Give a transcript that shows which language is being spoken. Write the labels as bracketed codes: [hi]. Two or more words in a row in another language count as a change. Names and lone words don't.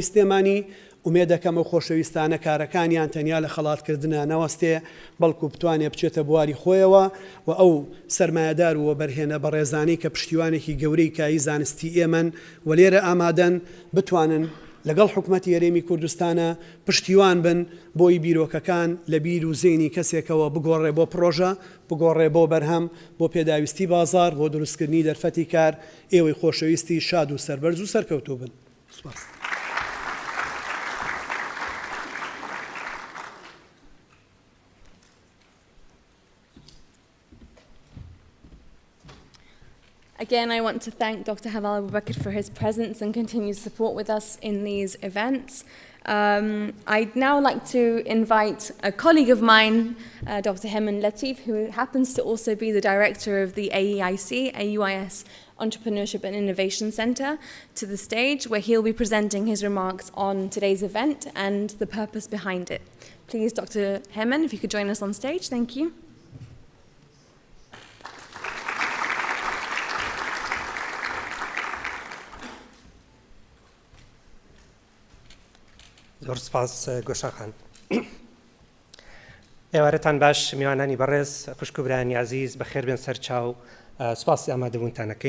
[ckb] سلێمانی ومێ دەکەم و خۆشەویستانە کارەکانیان تەنیا لە خەڵاتکردنە نەوەستێ بەڵکو بتوانێت بچێتە بواری خۆیەوە و ئەو سەرمایەدار و بەرهێنە بەڕێزانەی کە پشتیوانێکی گەورەی کایی زانستی ئێمن و لێرە ئامادەن بتوانن لەگەڵ حکوومەتی هەرێمی کوردستانە پشتیوان بن بۆی بیرۆکەکان لە بیر و زێنی کەسێکەوە بگۆڕێ بۆ پرۆژە بگۆڕێ بۆ بەرهەم بۆ پێداویستی بازار بۆ دروستکردنی دەرفەتی کار ئێوەی خۆشەویستی شاد و سەربەرز و سەرکەوتوو بن. سوپاس. [en] Again, I want to thank Dr. Haval Abubakar for his presence and continued support with us in these events. I'd now like to invite a colleague of mine, Dr. Heman Latif, who happens to also be the director of the AUIS Entrepreneurship and Innovation Centre, to the stage where he'll be presenting his remarks on today's event and the purpose behind it. Please, Dr. Heman, if you could join us on stage. Thank you. [ckb] زۆر سپاس گۆشاخان. ئێوارەتان باش میوانانی بەڕێز خوشک و برایانی عزیز بەخێر بێن سەر چاو سپاسی ئامادەبوونتانەکەین.